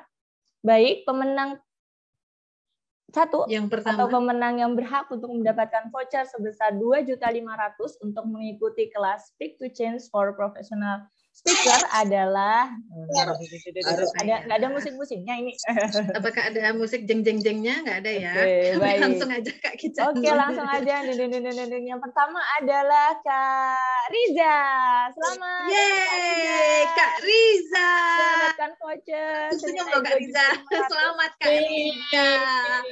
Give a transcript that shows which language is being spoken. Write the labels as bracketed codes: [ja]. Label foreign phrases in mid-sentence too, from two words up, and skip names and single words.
[id] Baik, pemenang 1 yang pertama, atau pemenang yang berhak untuk mendapatkan voucher sebesar Rp2.500.000 untuk mengikuti kelas Speak to Change for Professional Speaker adalah nggak ada musik-musiknya ini. Apakah ada musik jeng-jeng-jengnya? Nggak ada ya. Baik. Langsung aja Kak Kican. Oke, langsung aja. Yang pertama adalah Kak Riza. Selamat. Yeay, Kak Riza. Mendapatkan voucher. Senyum dong Kak Riza. Selamat Kak Riza. Yeay,